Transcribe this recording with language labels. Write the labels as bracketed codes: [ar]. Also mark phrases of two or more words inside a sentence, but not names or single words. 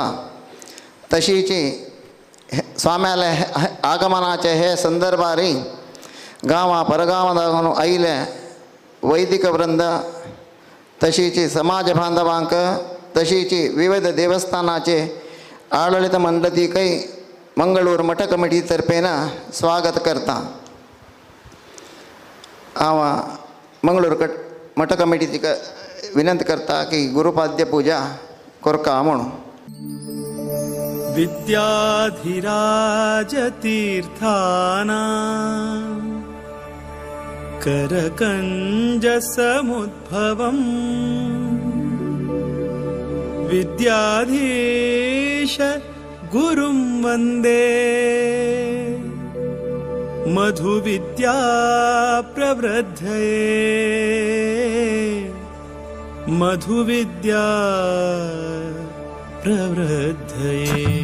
[kok] तशीच स्वाम्याले आगमनाचे हे संदर्भारी गांवां परगांवां आयिल्ले वैदिक वृंद तशीच समाज बांधवांक तशीच विविध देवस्थानाचे आडಳಿತ मंडळीकय मंगळूर मठ कमिटी तर्फेन स्वागत करता. हांव मंगळूर मठ कमिटीची विनंती करता की गुरुपाद्य पूजा करका म्हणून. [sa] विद्याधिराज तीर्थाना करकंज समुद्भवम् विद्याधीश गुरुं वन्दे मधुविद्या प्रवृद्धये मधुविद्या प्रवृद्धये.